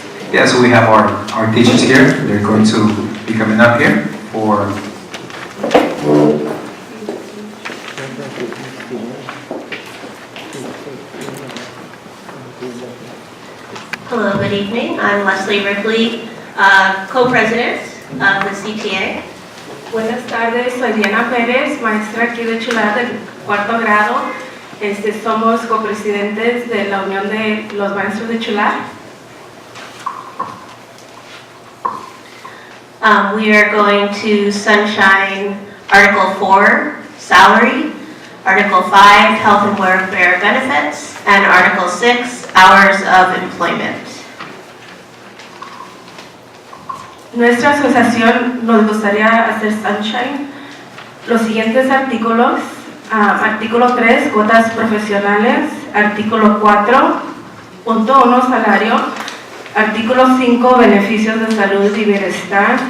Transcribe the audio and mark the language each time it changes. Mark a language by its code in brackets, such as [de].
[en] Yeah, so we have our teachers here. They're going to be coming up here for Hello, good evening. I'm Leslie Ripley, co-president of the CTA. [es] Buenas tardes, soy Diana Pérez, maestra aquí de Chular del cuarto grado. Somos copresidentes de la Unión de los Maestros de Chular. [en] We are going to sunshine Article 4, salary, Article 5, health and welfare benefits, and Article 6, hours of employment. [es] Nuestra asociación nos gustaría hacer sunshine los siguientes artículos. Artículo 3, cuotas profesionales. Artículo 4, punto 1, salario. Artículo 5, beneficios de salud y bienestar.